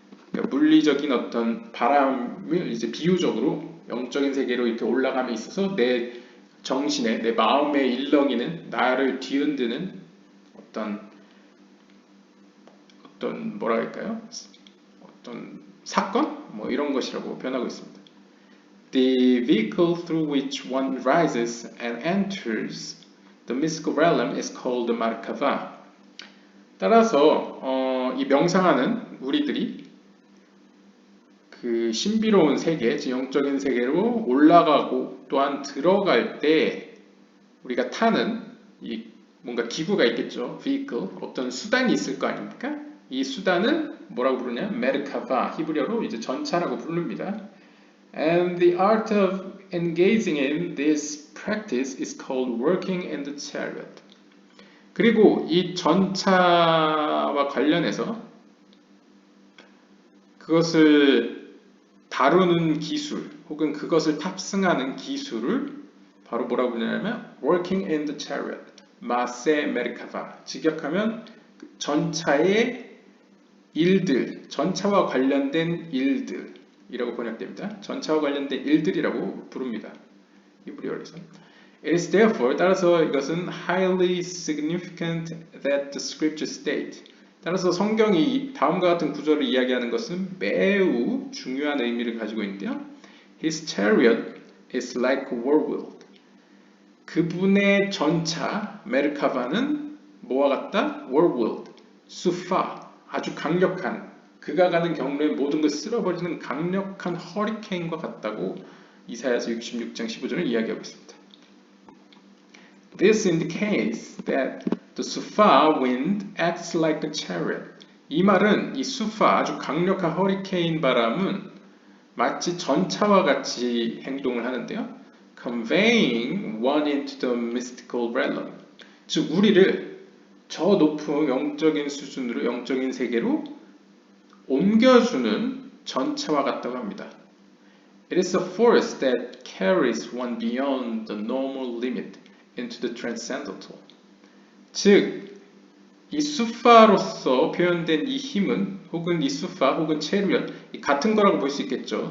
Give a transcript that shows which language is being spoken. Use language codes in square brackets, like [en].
[ko] 그러니까 물리적인 어떤 바람을 이제 비유적으로 영적인 세계로 이렇게 올라감에 있어서 내 정신에, 내 마음에 일렁이는 나를 뒤흔드는 어떤 뭐라 할까요? 어떤 사건? 뭐 이런 것이라고 표현하고 있습니다. [en] The vehicle through which one rises and enters the mystical realm is called Markava. [ko] 따라서 이 명상하는 우리들이 그 신비로운 세계, 영적인 세계로 올라가고 또한 들어갈 때 우리가 타는 이 뭔가 기구가 있겠죠. vehicle, 어떤 수단이 있을 거 아닙니까? 이 수단은 뭐라고 부르냐? 메르카바, 히브리어로 이제 전차라고 부릅니다. [en] And the art of engaging in this practice is called working in the chariot. [ko] 그리고 이 전차와 관련해서 그것을 다루는 기술 혹은 그것을 탑승하는 기술을 바로 뭐라고 부르냐면 [en] working in the chariot, [ko] 마세 메르카바. 직역하면 전차의 일들, 전차와 관련된 일들이라고 번역됩니다. 전차와 관련된 일들이라고 부릅니다. 히브리어에서. [en] It is therefore, [ko] 따라서 이것은 [en] highly significant that the scripture state. [ko] 따라서 성경이 다음과 같은 구절을 이야기하는 것은 매우 중요한 의미를 가지고 있는데요. [en] His chariot is like a whirlwind. [ko] 그분의 전차 메르카바는 뭐와 같다? whirlwind, 수파, 아주 강력한, 그가 가는 경로에 모든 것을 쓸어버리는 강력한 허리케인과 같다고 이사야서 66장 15절을 이야기하고 있습니다. [en] This indicates that the sufa wind acts like a chariot. [ko] 이 말은 이 수파, 아주 강력한 허리케인 바람은 마치 전차와 같이 행동을 하는데요. [en] Conveying one into the mystical realm. [ko] 즉 우리를 저 높은 영적인 수준으로, 영적인 세계로 옮겨주는 전차와 같다고 합니다. [en] It is a force that carries one beyond the normal limit into the transcendental. [ko] 즉, 이 수파로서 표현된 이 힘은 혹은 이 수파 혹은 체리엇 같은 거라고 볼 수 있겠죠.